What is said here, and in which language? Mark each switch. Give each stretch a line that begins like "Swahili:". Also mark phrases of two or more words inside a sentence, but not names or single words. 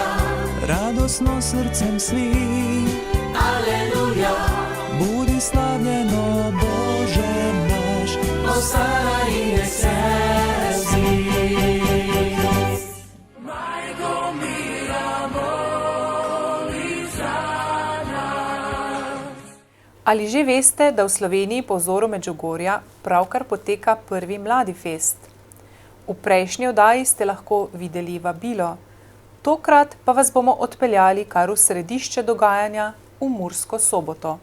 Croatian: radosno srcem svi, Aleluja, budi slavljeno Bože naš,
Latin: Hosana in excelsis.
Croatian: Majko mira moli za nas.
Slovenian: Ali že veste, da v Sloveniji po vzoru Medžugorja pravkar poteka prvi Mladi fest? V prejšnji oddaji ste lahko videli vabilo, tokrat pa vas bomo odpeljali kar v središče dogajanja v Mursko Soboto.